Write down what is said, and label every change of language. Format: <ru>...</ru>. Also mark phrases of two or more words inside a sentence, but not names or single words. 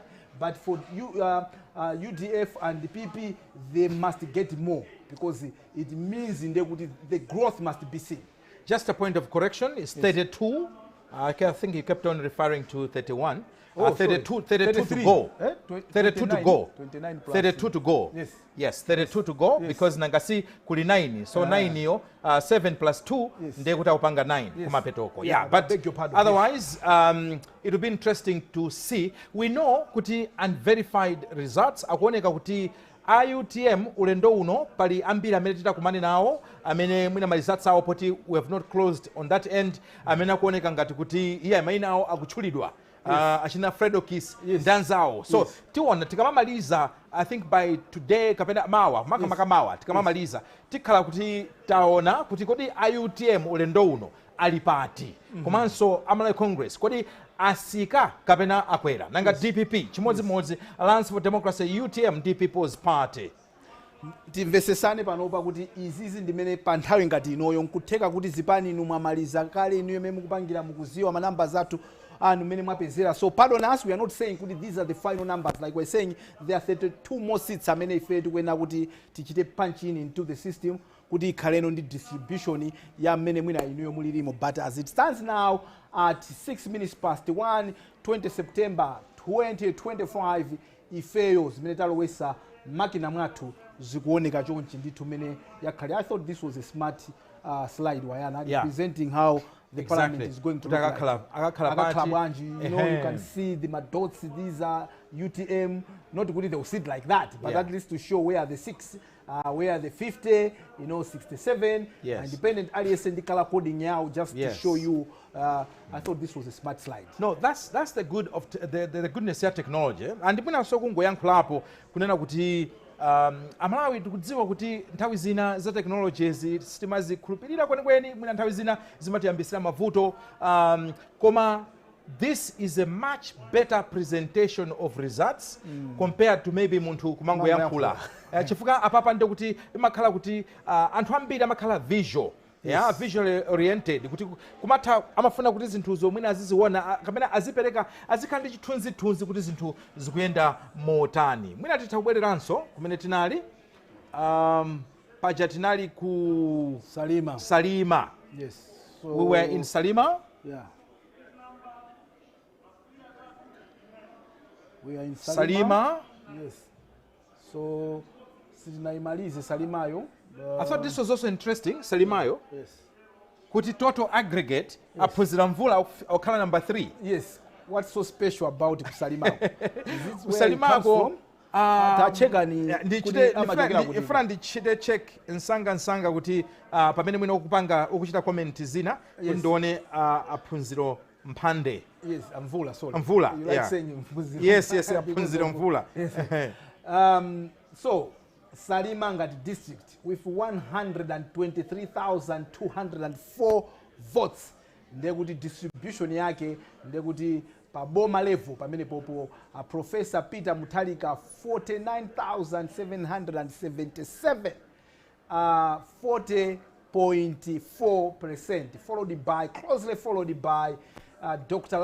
<en>But for UDF and the PP, they must get more, because it means the growth must be seen. Just a point of correction, it's 32. I think you kept on referring to 31. 32 to go. 32 to go. 32 to go. Yes, 32 to go, because</en> <ny>nangasi kuli 9. So 9 yo, 7 plus 2, nde kutapanga 9 kumapetoko.</ny> <en>But otherwise, it will be interesting to see. We know</en> <ny>kuti</ny> <en>unverified results</en> <ny>akuoneka kuti IUTM ulendo uno pali ambiri amene titakumane nawo amene mwina results awo poti</ny> <en>we have not closed on that end,</en> <ny>amene akuoneka ngati kuti mayina awo akutchulidwa. Achina Fredokis ndanzawo. So tiona tikamamaliza,</ny> <en>I think by today</en> <ny>kapena mawa makamaka tikamamaliza tikhala kuti taona kuti kodi IUTM ulendo uno alipati komanso Malawi Congress kodi asika kapena akwera nanga DPP chimodzimodzi Alliance for Democracy UTM ndi People's Party. Timvesesane panopa kuti izizi ndimene pa nthawi ngati inoyo nkutheka kuti zipani inu mwamaliza kale inu yemwe mukupangira mukuziwa manamba zathu anu mene mwapezera.</ny> <en>So pardon us, we are not saying kuti these are the final numbers. Like we're saying there are 32 more seats</en> <ny>amene ife tikuena kuti tichite</ny> <en>punch in into the system</en> <ny>kuti ikhaleno ndi distribution ya mene mwina inuyo mulirimo.</ny> <en>But as it stands now at 6 minutes past 1, 20 September 2025,</en> <ny>ifeyo zimene talowesa makina mwathu zikuoneka chonchi ndithu mene yakhale.</ny> <en>I thought this was a smart slide, Wayana, representing how the parliament is going to look like. You know, you can see the dots. These are UTM, not kuti they will sit like that, but at least to show where the 6, where the 50, 67, independent alias and color coding now, just to show you. I thought this was a smart slide. No, that's the good of the goodness of technology.</en> <ny>And ndipena so kungoyankhulapo kunena kuti Amalawi tikudziwa kuti nthawi zina za technologies sitimazikhulupirira kwenikweni, mwina nthawi zina zimatiyambisira mavuto, koma</ny> <en>this is a much better presentation of results compared to maybe</en> <ny>munthu kumangoyankhula. Chifukwa apapa ndi kuti imakhala kuti anthu ambiri amakhala visual.</ny> <en>Visually oriented,</en> <ny>kuti kumatha amafuna kuti zinthuzo mwina aziziona kapena azipereka azikhala ndi chithunzithunzi kuti zinthu zikuyenda motani. Mwina titha kubwereranso kumene tinali paja tinali ku Salima.</ny> <en>Yes. So we were in Salima. Yeah. We are in Salima. Yes.</en> <ny>So sitinaimalize Salimayo.</ny> <en>I thought this was also interesting, Salimayo. Yes.</en> <ny>Kuti</ny> <en>total aggregate</en> <ny>aphunzira mvula okhala number 3.</ny> <en>Yes. What's so special about Salimayo?</en> <ny>Salimako tacheka ni ifuna ndichite check nsanga kuti pamene mwina ukuchita comment zina ndione aphunziro mphande.</ny> <en>Yes, mvula, sorry. Mvula, you like saying mvula.</en> <ny>Yes, aphunziro mvula.</ny> <en>So Salima ngati district with 123,204 votes.</en> <ny>Ndekuti distribution yake ndekuti pa boma level pamene popo Professor Peter Mutharika 49,777, 40.4%,</ny> <en>closely followed by Dr.</en>